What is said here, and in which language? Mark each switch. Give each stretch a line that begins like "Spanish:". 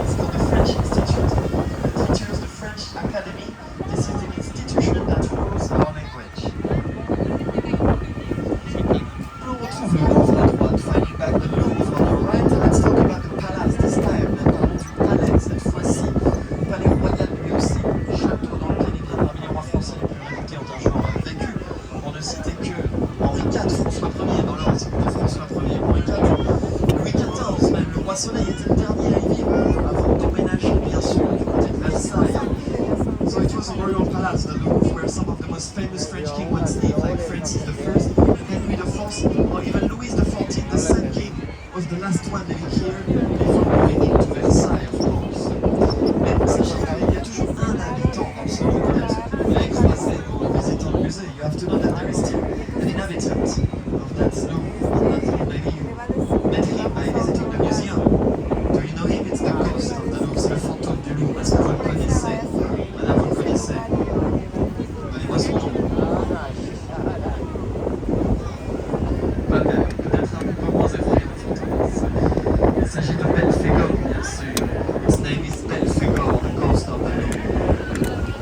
English: It's called the French Institute. The teachers, the French Academy, this is an institution that rules our language.
French: On retrouve le Louvre à droite,
English: finding back the Louvre on the right. Let's talk about the palace this time.
French: Parlons du palais cette fois-ci. Palais royal lui aussi, château dans lequel il vient parmi les rois français les plus réputés ont un jour vécu. On ne citait que Henri IV, François Ier dans l'ordre de François Ier, Henri IV. Louis XIV, même le roi Soleil était le dernier à y vivre, avant d'emménager bien sûr du côté de Versailles.
English: So it was a royal palace, the Louvre, where some of the most famous French kings once lived, like Francis I, Henry IV, or even Louis XIV, the Sun King, was the last one living here before moving into Versailles, of course.
French: Mais sachez qu'il y a toujours un habitant dans ce Louvre, peut-être vous l'avez croisé en visitant le musée.
English: You have to know that there is still an inhabitant of that Louvre, and that maybe you met him by visiting the museum. Do you know him? It's the ghost of the Louvre,
French: c'est le fantôme du Louvre. Est-ce que vous le connaissez? Madame, vous le connaissez? Donnez-moi son nom. Pas même, peut-être un peu moins effrayant le fantôme. Il s'agit de Belphégor, bien sûr.
English: His name is Belphégor, the ghost of the Louvre.